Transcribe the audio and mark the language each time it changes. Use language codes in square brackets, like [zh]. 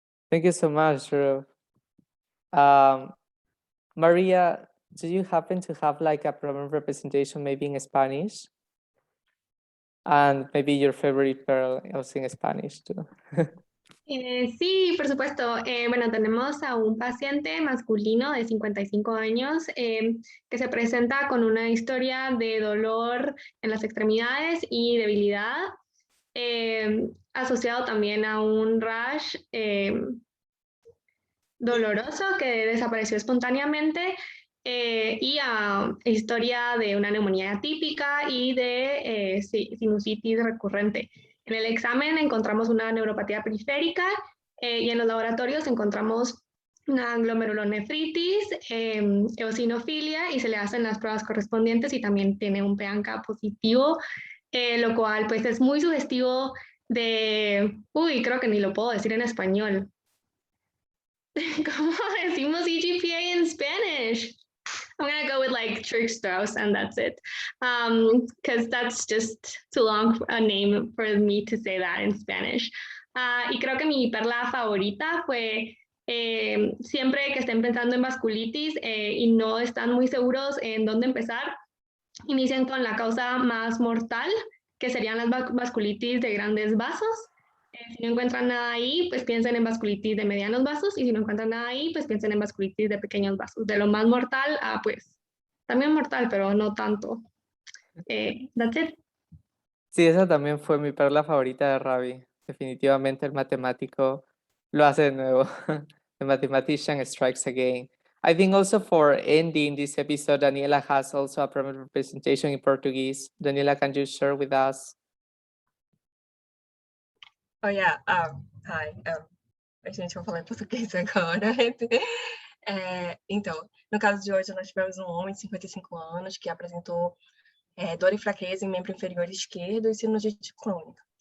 [en] Thank you so much, Drew. Maria, do you happen to have like a problem representation maybe in Spanish? And maybe your favorite pearl also in Spanish too. [es] Sí, por supuesto. Bueno, tenemos a un paciente masculino de 55 años que se presenta con una historia de dolor en las extremidades y debilidad, asociado también a un rash doloroso que desapareció espontáneamente, y a historia de una neumonía atípica y de sinusitis recurrente. En el examen encontramos una neuropatía periférica y en los laboratorios encontramos una glomerulonefritis, eosinofilia, y se le hacen las pruebas correspondientes y también tiene un PANCA positivo, lo cual pues es muy sugestivo de, creo que ni lo puedo decir en español. ¿Cómo decimos EGPA [en] in Spanish? I'm gonna go with like Church-Strauss and that's it, because that's just too long a name for me to say that in Spanish. [es] Y creo que mi perla favorita fue siempre que estén pensando en vasculitis y no están muy seguros en dónde empezar, inician con la causa más mortal, que serían las vasculitis de grandes vasos. Si no encuentran nada ahí, pues piensen en vasculitis de medianos vasos, y si no encuentran nada ahí, pues piensen en vasculitis de pequeños vasos. De lo más mortal a pues también mortal, pero no tanto. [en] That's it. [es] Sí, esa también fue mi perla favorita de Ravi. Definitivamente el matemático lo hace de nuevo. [en] The mathematician strikes again. I think also for ending this episode, Daniela has also a prominent presentation in Portuguese. Daniela, can you share with us? Oh, yeah. Hi. [pt] A gente vai falar em português agora. Então, no caso de hoje, nós tivemos um homem de 55 anos que apresentou dor e fraqueza em membro inferior esquerdo e sinusite crônica.